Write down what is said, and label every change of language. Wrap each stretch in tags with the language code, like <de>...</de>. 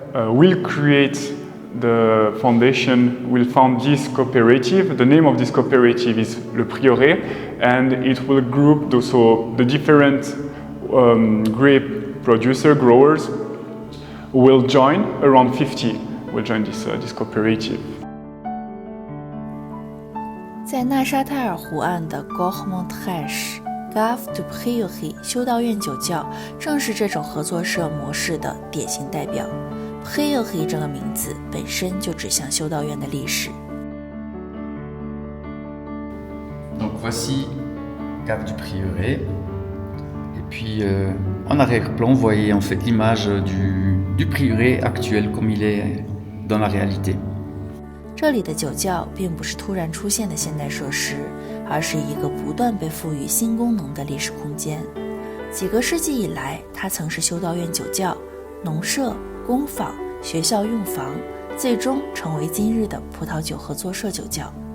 <en>We'll create the foundation, will found this cooperative. The name of this cooperative is Le Prieuré, and it will group the different grape growers will join, around 50 will join this cooperative.</en> <zh>在纳沙泰尔湖岸的 Caves du Prieuré 修道院酒窖正是这种合作社模式的典型代表。 Prieuré 这个名字本身就指向修道院的历史。</zh> <fr>Donc voici Caves du Prieuré. Et puis en arrière-plan, vous voyez en fait l'image du prieuré actuel comme il est dans la réalité.</fr> <zh>这里的酒窖并不是突然出现的现代设施，而是一个不断被赋予新功能的历史空间。几个世纪以来，它曾是修道院酒窖、农舍、工坊、学校用房，最终成为今日的葡萄酒合作社酒窖。</zh>